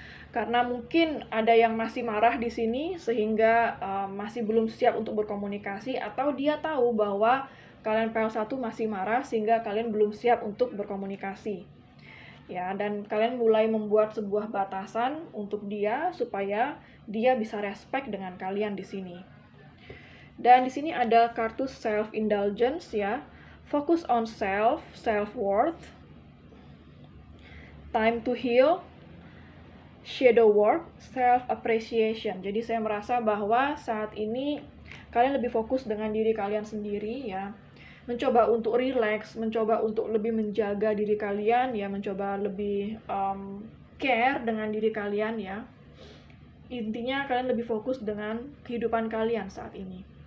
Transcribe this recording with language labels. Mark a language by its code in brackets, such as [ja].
[id] Karena mungkin ada yang masih marah di sini sehingga masih belum siap untuk berkomunikasi, atau dia tahu bahwa kalian file 1 masih marah sehingga kalian belum siap untuk berkomunikasi. Ya, dan kalian mulai membuat sebuah batasan untuk dia supaya dia bisa respect dengan kalian di sini. Dan di sini ada kartu self indulgence ya. [en] Focus on self-worth, time to heal, shadow work, self-appreciation. [id] Jadi saya merasa bahwa saat ini kalian lebih fokus dengan diri kalian sendiri ya. Mencoba untuk relax, mencoba untuk lebih menjaga diri kalian ya, mencoba lebih care dengan diri kalian ya. Intinya kalian lebih fokus dengan kehidupan kalian saat ini.